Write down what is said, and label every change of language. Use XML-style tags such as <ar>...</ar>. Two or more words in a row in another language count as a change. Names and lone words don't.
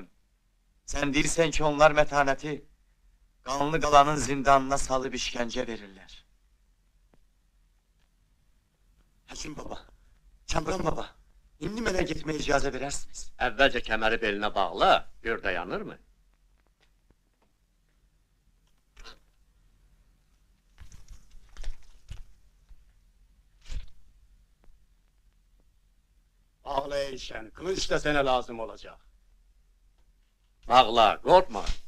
<az>Sən deyirsən ki, onlar mətanəti qanlı qalanın zindanına salıb işgəncə verirlər. Həkim baba, Kamran baba, indi mənə getməyə icazə verərsiniz. Əvvəlcə kəməri belinə bağla, gör dayanır mı?</az> <tr>Ağla Eyşen, kılıç da sana lazım olacak. Bağla, korkma.</tr>